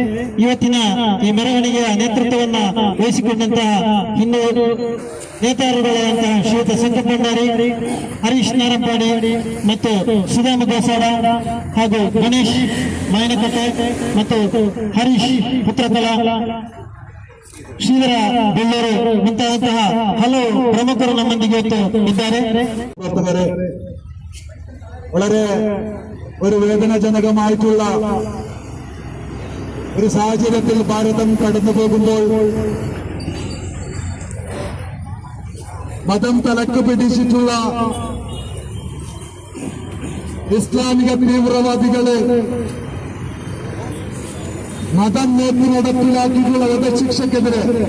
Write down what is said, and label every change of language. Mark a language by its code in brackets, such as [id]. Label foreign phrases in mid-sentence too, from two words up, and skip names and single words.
[kn] ಇವತ್ತಿನ ಈ ಮೆರವಣಿಗೆಯ ನೇತೃತ್ವವನ್ನ ವಹಿಸಿಕೊಂಡಂತಹ ಹಿಂದೂ ನೇತಾರರುಗಳಾದಂತಹ ಶ್ರೀಯುತ ಸಂಕಪ್ಪ ಭಂಡಾರಿ, ಹರೀಶ್ ನಾರಂಪಾಡಿ ಮತ್ತು ಸುಧಾಮ ಗೋಸಾಡ ಹಾಗೂ ಗಣೇಶ್ ಮಾಯನಕಟ್ಟೆ ಮತ್ತು ಹರೀಶ್ ಪುತ್ರಕಲ, ಶ್ರೀಧರ ಬೆಳ್ಳೂರು ಮುಂತಾದಂತಹ ಹಲವು ಪ್ರಮುಖರು ನಮ್ಮೊಂದಿಗೆ ಇವತ್ತು ഇದ್ದಾರೆ. [ml] വളരെ ഒരു വേദനാജനകമായിട്ടുള്ള ഒരു സാഹചര്യത്തിൽ ഭാരതം കടന്നു പോകുമ്പോൾ മതം തലക്ക് പിടിച്ചിട്ടുള്ള ഇസ്ലാമിക തീവ്രവാദികള് മതം നോക്കി നടപ്പിലാക്കിയിട്ടുള്ള വധശിക്ഷക്കെതിരെ